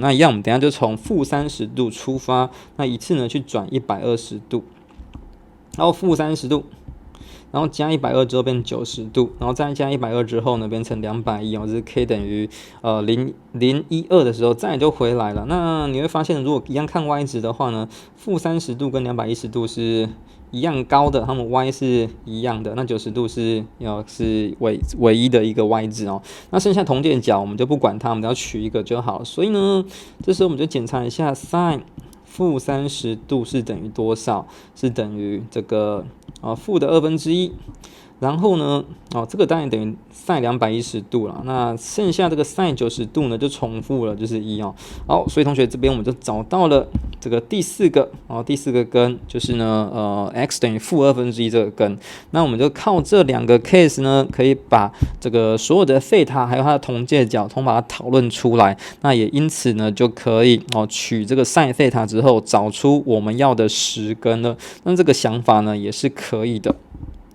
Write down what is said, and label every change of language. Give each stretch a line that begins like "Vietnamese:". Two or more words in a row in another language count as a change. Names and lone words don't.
Chinese: 那一樣，我們等一下就從-30度出發，那一次呢去轉120度，然後-30度。然後加120之後變90度，然後再加120之後呢，變成210哦，就是 k 等於0.012的時候，再就回來了。那你會發現，如果一樣看 y 值的話呢，-30度跟210度是一樣高的，它們 y 是一樣的，那90度是唯一的一個 y 值哦。那剩下同點角我們就不管它，我们只要取一個就好。所以呢，這時候我們就檢查一下 sin -30度是等於多少？是等於這個負的1/2。然後呢，這個當然等於 sin 210度了。那剩下這個 sin 90度呢，就重複了，就是1哦。好，所以同學這邊我們就找到了這個第四個根，就是呢x 等於負1/2這個根。那我們就靠這兩個 case 呢，可以把這個所有的貝塔還有它的同介角，把它討論出來。那也因此呢，就可以取這個 sin 貝塔之後，找出我們要的實根了。那這個想法呢，也是可以的。